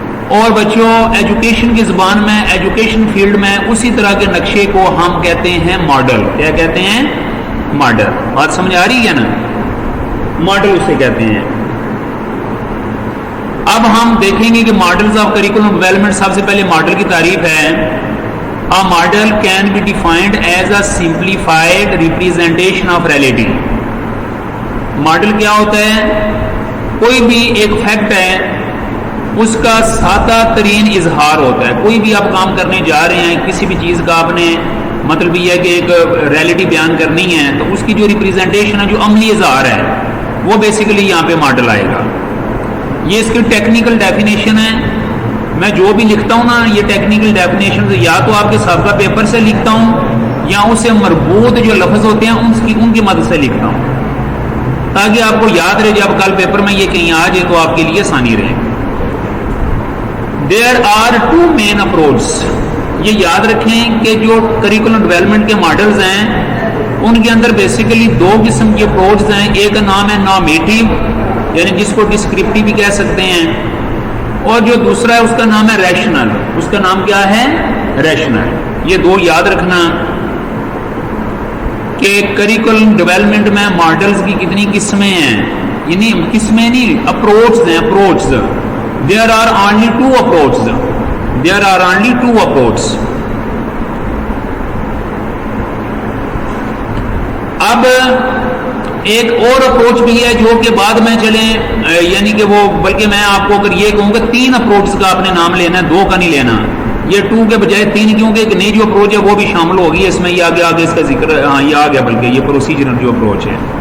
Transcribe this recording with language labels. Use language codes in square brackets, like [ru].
[ur] اور بچوں ایجوکیشن کی زبان میں، ایجوکیشن فیلڈ میں اسی طرح کے نقشے کو ہم کہتے ہیں ماڈل. کیا کہتے ہیں؟ ماڈل. بات سمجھ آ رہی ہے نا؟ ماڈل اسے کہتے ہیں. اب ہم دیکھیں گے کہ ماڈلز آف کریکولم ڈیولپمنٹ. سب سے پہلے ماڈل کی تعریف ہے. [en] A model can be defined as a simplified representation of reality. [ur] Model کیا ہوتا ہے؟ کوئی بھی ایک فیکٹ ہے اس کا سادہ ترین اظہار ہوتا ہے. کوئی بھی آپ کام کرنے جا رہے ہیں، کسی بھی چیز کا آپ نے مطلب یہ ہے کہ ایک ریئلٹی بیان کرنی ہے، تو اس کی جو ریپریزنٹیشن ہے، جو عملی اظہار ہے، وہ بیسیکلی یہاں پہ ماڈل آئے گا. یہ اس کی ٹیکنیکل ڈیفینیشن ہے. میں جو بھی لکھتا ہوں نا، یہ ٹیکنیکل ڈیفینیشن یا تو آپ کے سابقہ پیپر سے لکھتا ہوں یا اس سے مربوط جو لفظ ہوتے ہیں ان کی مدد سے لکھتا ہوں، تاکہ آپ کو یاد رہے جب کل پیپر میں یہ کہیں آ جائے تو آپ کے لیے آسانی رہے. [en] There are two main approaches. [ur] یہ یاد رکھیں کہ جو کریکولم ڈیولپمنٹ کے ماڈلز ہیں ان کے اندر بیسیکلی دو قسم کے اپروچز ہیں. ایک کا نام ہے نارمیٹیو، یعنی جس کو ڈسکرپٹیو بھی کہہ سکتے ہیں، اور جو دوسرا ہے اس کا نام ہے ریشنل. اس کا نام کیا ہے؟ ریشنل. یہ دو یاد رکھنا کہ کریکولم ڈیولپمنٹ میں ماڈلز کی کتنی قسمیں ہیں. یعنی قسمیں نہیں، اپروچز ہیں. [en] Approaches there are only two approaches. There are only two approaches. [ur] اب ایک اور اپروچ بھی ہے جو کہ بعد میں چلیں، یعنی کہ وہ بلکہ میں آپ کو اگر یہ کہوں گا 3 اپروچز کا آپ نے نام لینا ہے، 2 کا نہیں لینا. یہ 2 کے بجائے 3، کیونکہ ایک نئی جو اپروچ ہے وہ بھی شامل ہوگی اس میں. یہ آگے اس کا ذکر، ہاں یہ آ گیا، بلکہ یہ پروسیجرل جو اپروچ ہے.